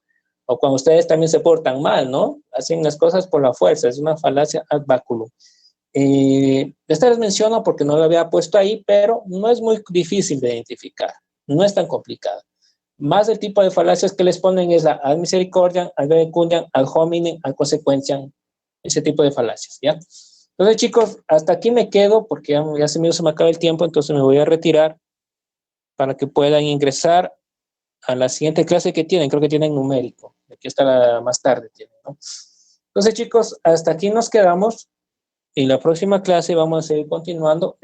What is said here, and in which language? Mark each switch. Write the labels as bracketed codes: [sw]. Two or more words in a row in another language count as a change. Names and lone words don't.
[es] O cuando ustedes también se portan mal, ¿no? Hacen las cosas por la fuerza, es una falacia [la] ad báculum. [es] Esta les menciono porque no lo había puesto ahí, pero no es muy difícil de identificar, no es tan complicado. Más el tipo de falacias que les ponen es la [la] ad misericordiam, ad verecundiam, ad hominem, ad consequentiam, [es] ese tipo de falacias, ¿ya? Entonces, chicos, hasta aquí me quedo porque ya se me acaba el tiempo, entonces me voy a retirar para que puedan ingresar a la siguiente clase que tienen, creo que tienen numérico, aquí está más tarde tienen, ¿no? Entonces, chicos, hasta aquí nos quedamos. En la próxima clase vamos a seguir continuando.